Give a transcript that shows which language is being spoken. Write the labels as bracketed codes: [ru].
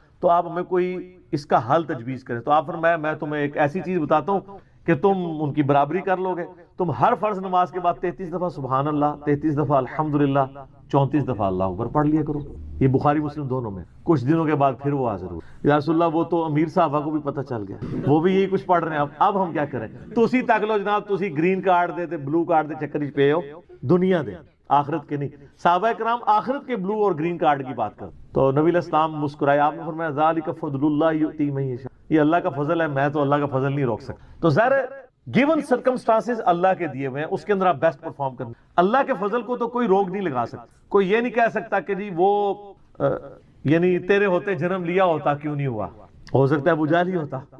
[ur] تو آپ ہمیں کوئی اس کا حل تجویز کریں. تو آپ فرمایا میں تمہیں ایک ایسی چیز بتاتا ہوں کہ تم ان کی برابری کر لو گے. تم ہر فرض نماز کے بعد 33 دفعہ سبحان اللہ، 33 دفعہ الحمدللہ، 34 دفعہ اللہ اکبر پڑھ لیا کرو. یہ بخاری مسلم دونوں میں. کچھ دنوں کے بعد پھر وہ حاضر ہوئے یا رسول اللہ وہ تو امیر صاحبہ کو بھی پتہ چل گیا، وہ بھی یہی کچھ پڑھ رہے ہیں. اب ہم کیا کریں؟ [pa] تو اسی تک لو جناب، تو اسی گرین کارڈ دے بلو کارڈ دے چکر ہی پہ ہو، دنیا دے آخرت کے نہیں. [ur] صحابہ کرام آخرت کے بلو اور گرین کارڈ کی بات کر. تو نبی علیہ السلام مسکرائے، آپ نے فرمایا [ar] ذالک فضل اللہ یؤتی من یشاء، [ur] یہ اللہ کا فضل ہے، میں تو اللہ کا فضل نہیں روک سکتا. تو ظاہر گیون سرکمسٹانسز اللہ کے دیے ہوئے ہیں، اس کے اندر آپ بیسٹ پرفارم کریں. اللہ کے فضل کو تو کوئی روک نہیں لگا سکتا. کوئی یہ نہیں کہہ سکتا کہ جی وہ یعنی تیرے ہوتے جنم لیا ہوتا کیوں نہیں ہوا، ہو سکتا ہے ابو جہل ہی ہوتا.